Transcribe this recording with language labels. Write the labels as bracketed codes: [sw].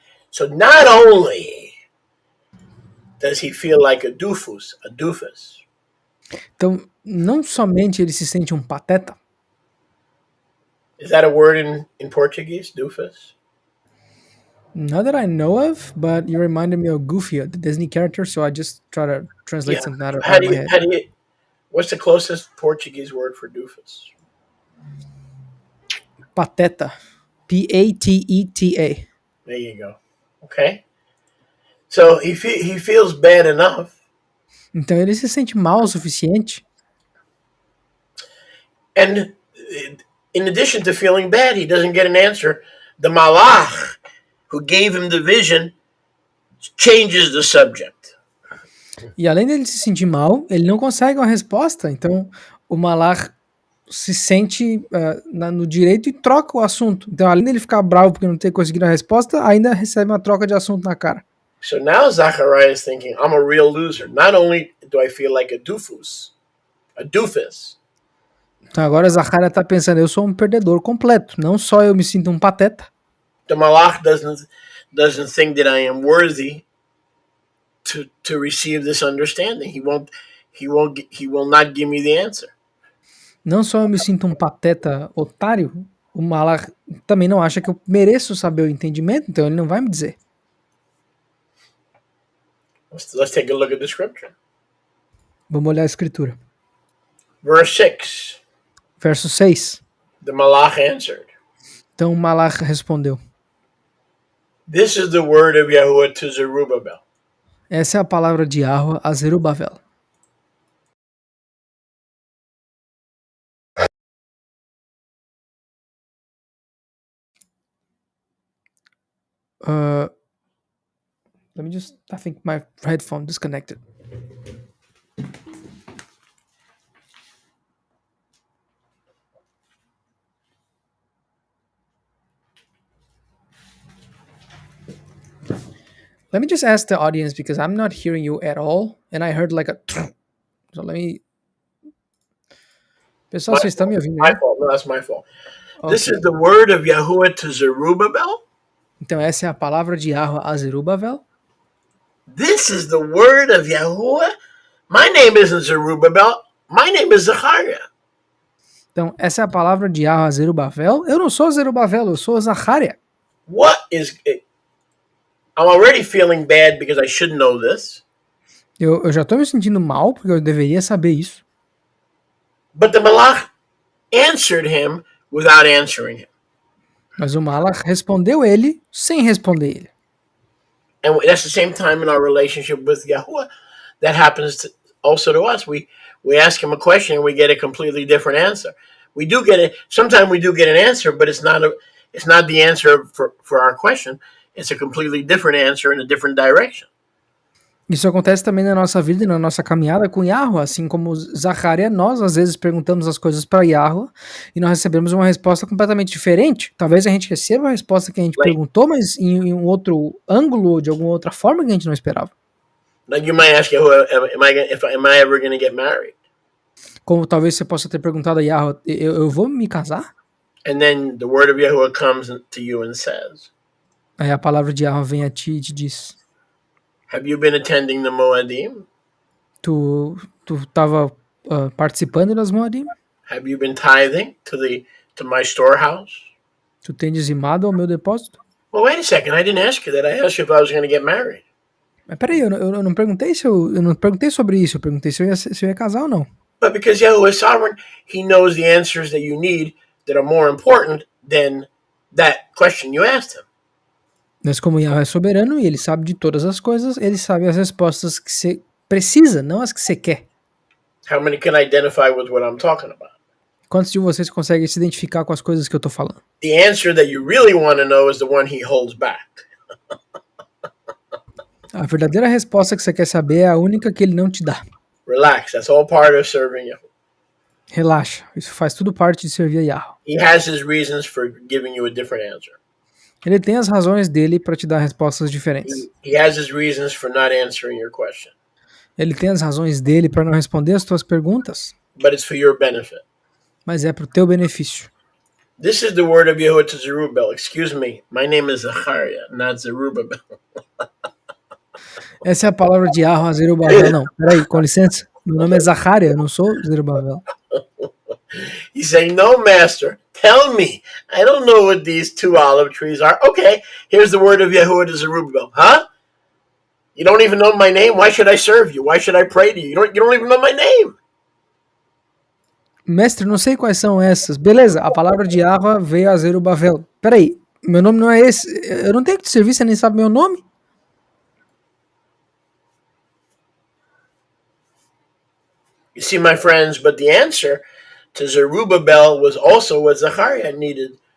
[en] So not only does he feel like a doofus. [pt] Então, não somente ele se sente um pateta. [en] Is that a word in Portuguese, doofus? Not that I know of, but you reminded me of Goofy, the Disney character, so I just try to translate something out of my head. What's the closest Portuguese word for doofus? [pt] Pateta. P-A-T-E-T-A. [en] There you go. Okay. So he feels bad enough. [pt] Então ele se sente mal o suficiente. [en] And in addition to feeling bad, he doesn't get an answer. The Malach, who gave him the vision, changes the subject. [pt] E além dele se sentir mal, ele não consegue uma resposta. Então o Malach se sente no direito e troca o assunto. Então além dele ficar bravo porque não ter conseguido a resposta, ainda recebe uma troca de assunto na cara. [en] So now Zachariah is thinking, I'm a real loser. Not only do I feel like a doofus. [pt] Então agora Zachariah está pensando, eu sou um perdedor completo. Não só eu me sinto um pateta. [en] The Malach doesn't think that I am worthy to receive this understanding. He will not give me the answer. [pt] Não só eu me sinto um pateta otário, o Malach também não acha que eu mereço saber o entendimento, então ele não vai me dizer. [en] Let's take a look at the scripture. [pt] Vamos olhar a escritura. [en] Verse 6. [pt] Verso 6. [en] The Malach answered. [pt] Então o Malach respondeu. [en] This is the word of Yahuwah to Zerubbabel. [pt] Essa é a palavra de Yahweh a Zerubabel. [en] Let me just, I think my headphone disconnected. Let me just ask the audience because I'm not hearing you at all, and I heard like a. So let me. [pt] Pessoal, vocês estão me ouvindo [en] My [pt] aí? [en] fault. No, that's my fault. This Ok. is the word of Yahuwah to Zerubbabel. [pt] Então essa é a palavra de Yahweh a Zerubabel. [en] This is the word of Yahuwah. My name isn't Zerubbabel. My name is Zechariah. [pt] Então essa é a palavra de Yahweh a Zerubabel. Eu não sou Zerubabel, eu sou Zacharia. [en] What is it? I'm already feeling bad because I should know this. [pt] Eu já tô me sentindo mal porque eu deveria saber isso. [en] But the Malach answered him without answering him. [pt] Mas o Malach respondeu ele sem responder ele. [en] And that's the same time in our relationship with Yahuwah. That happens also to us. We ask him a question and we get a completely different answer. We do get it. Sometimes we do get an answer, but it's not the answer for our question. It's a completely different answer in a different direction. [pt] Isso acontece também na nossa vida e na nossa caminhada com Yahweh, assim como Zacharia, nós às vezes perguntamos as coisas para Yahweh e nós recebemos uma resposta completamente diferente. Talvez a gente receba a resposta que a gente perguntou, mas em um outro ângulo ou de alguma outra forma que a gente não esperava. [en] Like you might ask Yahuwah, am I ever going to get married? [pt] Como talvez você possa ter perguntado a Yahweh, eu vou me casar? [en] And then the word of Yahuwah comes to you and says, [pt] Aí a palavra de Yahweh vem a ti e te diz: [en] have you been attending the Moadim? [pt] Tu estava participando das Moadim? [en] Have you been tithing to my storehouse? [pt] Tu tem dizimado ao meu depósito? [en] Well, wait a second. I didn't ask you that. I asked you if I was going to get married. [pt] Mas peraí, eu não perguntei eu não perguntei sobre isso. Eu perguntei se eu ia casar ou não. [en] But because Yahuwah is sovereign, He knows the answers that you need that are more important than that question you asked Him. [pt] Mas como Yahweh é soberano e ele sabe de todas as coisas, ele sabe as respostas que você precisa, não as que você quer. [en] How many can identify with what I'm talking about? [pt] Quantos de vocês conseguem se identificar com as coisas que eu tô falando? [en] The answer that you really want to know is the one He holds back. [pt] A verdadeira resposta que você quer saber é a única que ele não te dá. [en] Relax. That's all part of serving Yahuwah. [pt] Relaxa, isso faz tudo parte de servir a Yahweh. [en] He has His reasons for giving you a different answer. [pt] Ele tem as razões dele para te dar respostas diferentes. [en] He has His reasons for not answering your question. [pt] Ele tem as razões dele para não responder as tuas perguntas. [en] But it's for your benefit. [pt] Mas é pro teu benefício. [en] This is the word of Yahuwah to Zerubbabel. Excuse me, my name is Zechariah, not Zerubbabel. [pt] Essa é a palavra de Yahweh a Zerubabel. Não, peraí, com licença. Meu nome é Zacharia, eu não sou Zerubabel. [en] He's saying, no, master, tell me. I don't know what these two olive trees are. Okay, here's the word of Yahuwah to Zerubbabel. Huh? You don't even know my name? Why should I serve you? Why should I pray to you? You don't even know my name. [pt] Mestre, não sei quais são essas. Beleza, a palavra de Yahweh veio a Zerubabel. Peraí, meu nome não é esse. Eu não tenho que te servir, você nem sabe meu nome? [en] You see, my friends, but the answer to Zerubbabel was also what Zechariah needed.